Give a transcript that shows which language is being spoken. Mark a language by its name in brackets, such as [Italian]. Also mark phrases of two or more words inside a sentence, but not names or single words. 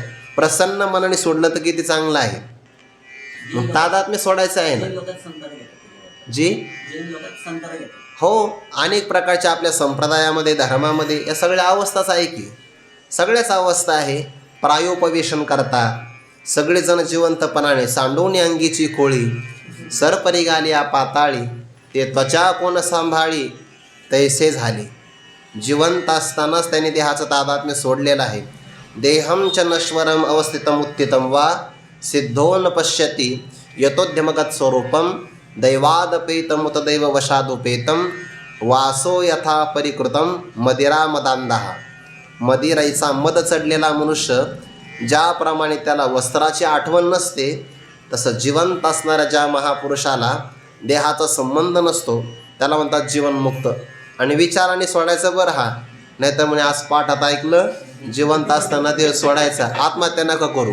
[Marathi] प्रसन्न मनाने सोडलं तर किती चांगलं आहे. मग तादात्म्य सोडायचं आहे ना जी. हो, अनेक प्रकारच्या आपल्या संप्रदायामध्ये, धर्मामध्ये या सगळ्या अवस्थाच आहे की. सगळ्याच अवस्था आहे. प्रायोपवेशन करता सगळेजण जिवंतपणाने सांडवणे अंगीची खोळी, सरपरी गालिया पाताळी, ते त्वचा कोण सांभाळी, तैसे झाले. जिवंत असतानाच त्याने देहाचं तादात्म्य सोडलेलं आहे. [Sanskrit] देहं च नश्वरम अवस्थितम उत्थितम वा सिद्धो न पश्यती यतोद्यमगत स्वरूपम दैवादपेतमुत दैव वशादुपेतम वासो यथा परिकृतम मदिरा मदांधा. [Marathi] मदिराईचा मद चढलेला मनुष्य ज्याप्रमाणे त्याला वस्त्राची आठवण नसते, तसं जिवंत असणाऱ्या ज्या महापुरुषाला देहाचा संबंध नसतो त्याला म्हणतात जीवनमुक्त. आणि विचाराने सोडायचं बरं. हा नाहीतर म्हणे आज पाठात ऐकलं, जिवंत असताना देह सोडायचा, आत्महत्या नका करू.